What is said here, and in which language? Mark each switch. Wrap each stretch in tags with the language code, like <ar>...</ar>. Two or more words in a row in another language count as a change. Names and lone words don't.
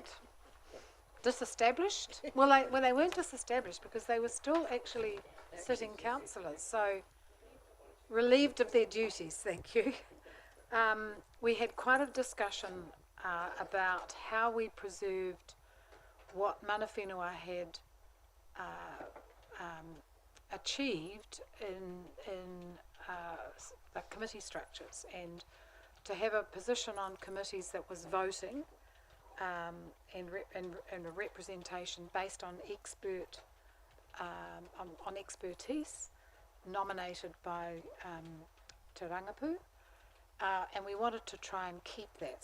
<en>Disestablished? Well, they weren't disestablished because they were still actually sitting councillors. So. Relieved of their duties, thank you. We had quite a discussion about how we preserved what</en> <mi>mana whenua</mi> <en>had achieved in the committee structures, and to have a position on committees that was voting and a representation based on on expertise, nominated by Te Rangapu, and we wanted to try and keep that.</en>